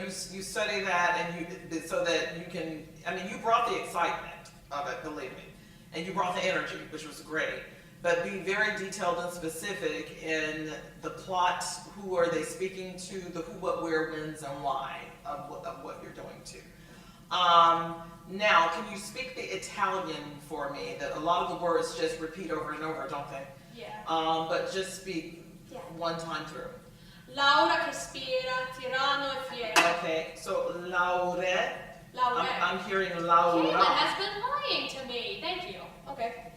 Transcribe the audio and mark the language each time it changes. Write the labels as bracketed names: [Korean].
[English] you study that and so that you can, I mean, you brought the excitement of it, believe me, and you brought the energy, which was great, but be very detailed and specific in the plot, who are they speaking to, the who, what, where, whens, and why of what you're doing to. Now, can you speak the Italian for me? That a lot of the words just repeat over and over, don't they? Yeah. But just speak one time through. [Italian] Laura che spira, tiranno e fiero. [English] Okay, so Laure. Laure. I'm hearing Laura. Caitlin has been lying to me. Thank you. Okay.